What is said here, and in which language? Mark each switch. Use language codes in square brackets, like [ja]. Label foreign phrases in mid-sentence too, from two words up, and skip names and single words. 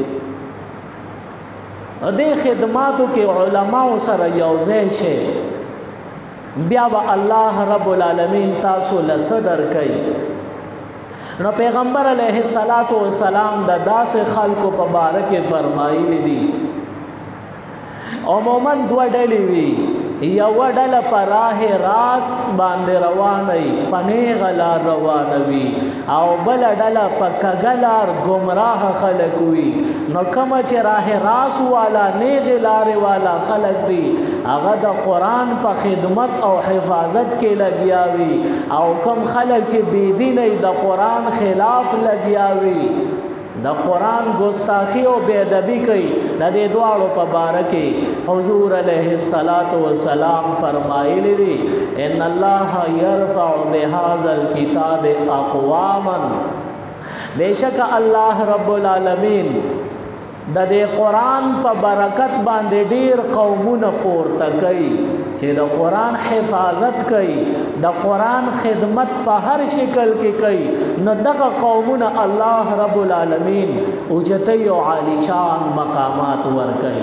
[ps] دې خدماتو کې علماو سره یوځای شي بیا به [ar] الله رب العالمین [ps] تاسو له صدر کوي. نو پیغمبر [ar] علیه السلام [ps] د داسې خلکو په باره کې فرمایلی دي عموما دوه ډلې وي، یوه ډله په [fa] راه راست [ps] باندې روانه په نیغه لار روانه وي او بله ډله په کږه لار ګمراه خلک وي. نو کومه چې [fa] راه راست [ps] والا نیغې لارې والا خلک دي هغه د قرآن په خدمت او حفاظت کې لګیا وي او کوم خلک چې بېدینه د قرآن خلاف لګیا وي د قرآن ګستاخی او بېادبي کوي. د دې دواړو په باره کې حضور [ar] علیه السلام [ps] فرمایلی دي [ar] ان الله یرفع بهذا الکتاب اقواما، [ps] بېشک [ar] الله رب العالمین [ps] د دې قرآن په برکت باندې ډیر قومونه پورته کوي چې د قرآن حفاظت کوي، د قرآن خدمت په هر شکل کې کوي. نو دغه قومونه [ar] الله رب العالمین [ps] اوچتي او عالی شان مقامات ورکوي.